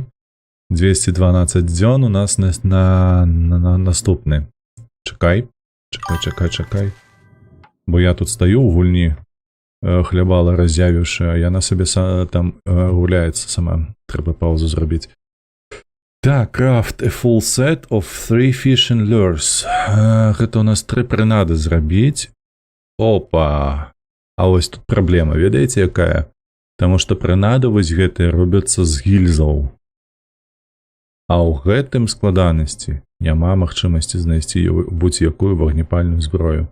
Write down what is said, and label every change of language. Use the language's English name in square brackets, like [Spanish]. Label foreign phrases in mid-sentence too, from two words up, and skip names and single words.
[Belarusian] 212 дзён у нас на наступны. Чакай. Бо я тут стаю ў гульні, хлябала раз'явіўшы, яна сабе там гуляецца сама. Трэба паузу зрабіць. Так, [English] craft a full set of 3 fishing lures. [Belarusian] Гэта у нас 3 прынады зрабіць. Опа! А вось тут праблема, ведаеце якая? Таму што прынады вось гэтыя робяцца з гільзаў. А ў гэтым складанасці няма магчымасці знайсці будь-якую вагнепальную зброю.